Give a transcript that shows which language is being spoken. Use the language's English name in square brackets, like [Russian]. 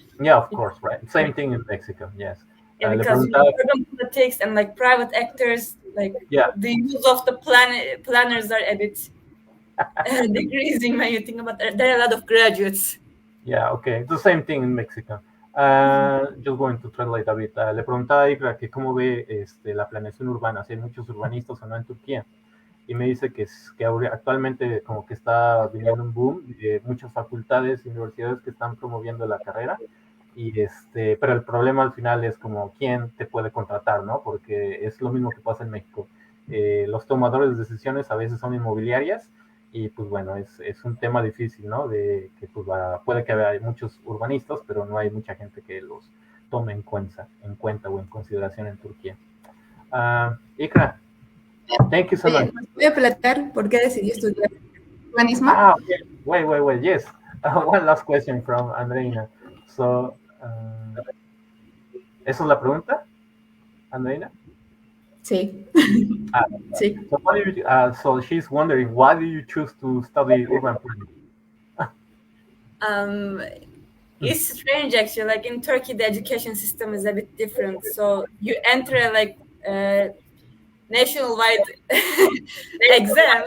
[English] Yeah, of course, right. Same thing in Mexico. Yes. Yeah, because urban politics and private actors, the use of the planners are a bit decreasing when you think about it. There are a lot of graduates. Yeah, okay. It's the same thing in Mexico. Just going to translate a bit. [Spanish] Le preguntaba a Ikra que cómo ve la planeación urbana, si hay muchos urbanistas o no en Turquía. Y me dice que actualmente como que está viniendo un boom de muchas facultades y universidades que están promoviendo la carrera. Pero el problema al final es como quién te puede contratar, ¿no? Porque es lo mismo que pasa en México. Los tomadores de decisiones a veces son inmobiliarias y pues bueno, es un tema difícil, ¿no? De que pues puede que haya muchos urbanistas, pero no hay mucha gente que los tome en cuenta o en consideración en Turquía. [English] Ikra, thank you so much. [Spanish] Voy a platicar por qué decidí estudiar urbanismo. [English] Okay. Wait. Yes. One last question from Andreina. [Spanish] So, ¿esa es la pregunta, Andreina? Sí. Sí. [English] So she's wondering, why do you choose to study urban planning? It's strange actually. Like in Turkey, the education system is a bit different. So you enter nationwide exam.